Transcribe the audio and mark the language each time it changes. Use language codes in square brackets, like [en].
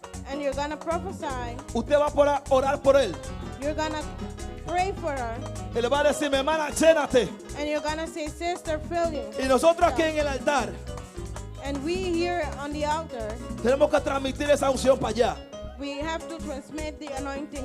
[en] and you're gonna prophesy. [es] Usted va a orar por él. [en] You're gonna pray for her [es] Y le va a decir, mi hermana, llénate. [en] and you're gonna say, sister, fill you. [es] Y nosotros aquí en el altar [en] And we here on the altar, [es] tenemos que transmitir esa unción para allá. [en] we have to transmit the anointing.